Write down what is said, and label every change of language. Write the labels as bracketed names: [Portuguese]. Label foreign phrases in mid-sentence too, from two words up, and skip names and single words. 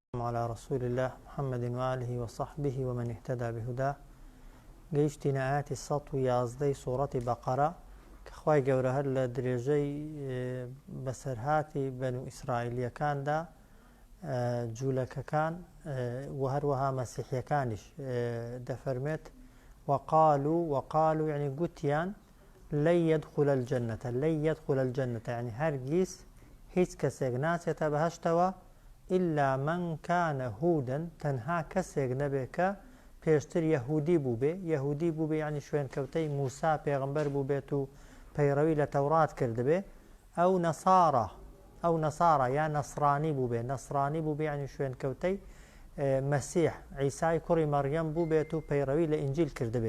[Arabic] على رسول الله محمد وآله وصحبه ومن اهتدى بهداه. [Central Kurdish] گەیشتینە ئاەتی 111 سوورەتی بەقەرە کە خوای گەورە هەر لە درێژەی بەسەرهاتی بەنو ئیسرائیلیەکاندا جوولەکەکان و هەروەها مەسیحیەکانیش دەفەرمێت وقالوا يعني گوتیان [Arabic] لن يدخل الجنة [Central Kurdish] يعني هەرگیز هیچ کەسێک ناچێتە بەهەشتەوە [Arabic] إلا من كان هودا [Central Kurdish] تەنها کەسێک نەبێ کە پێشتر یەهودی بوو بێ یعنی شوێنکەوتەی موسا پێغەمبەر بوو بێت و پەیڕەوی لە تەورات کردبێ ئەو نەسارە یا نەسرانی بوو بێ یعنی شوێنکەوتەی مەسیح عیسای کوڕی مەریەم بوو بێت و پەیڕەوی لە ئینجیل کردبێ.